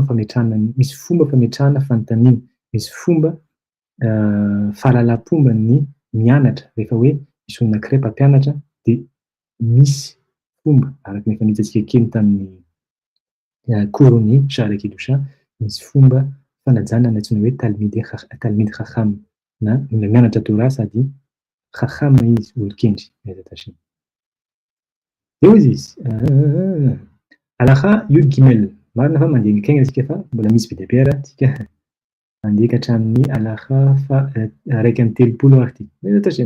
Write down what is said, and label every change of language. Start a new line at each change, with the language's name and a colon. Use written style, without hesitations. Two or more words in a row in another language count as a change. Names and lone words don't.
Malagasy: misy fomba fametrahana fanontaniana, misy fomba fahalalam-pomba ny mianatra rehefa hoe misy olona anankiray mpampianatra dia misy fomba araky ny efa nihitantsika kely tamin'ny cours-ny Shara Kidosha, misy fomba fanajana antsoina hoe
Hebrew: תלמיד חכם
Malagasy: na olona mianatra Torah sady chacham izy, olon-kendry. Eo izy alakà
Hebrew: יוד גימל.
Malagasy: Marina fa mandeha nikagny isika fa mbola misy be dia be ara tsika mandeha ka hatramin'ny alakà raiky amby telopolo ary ity.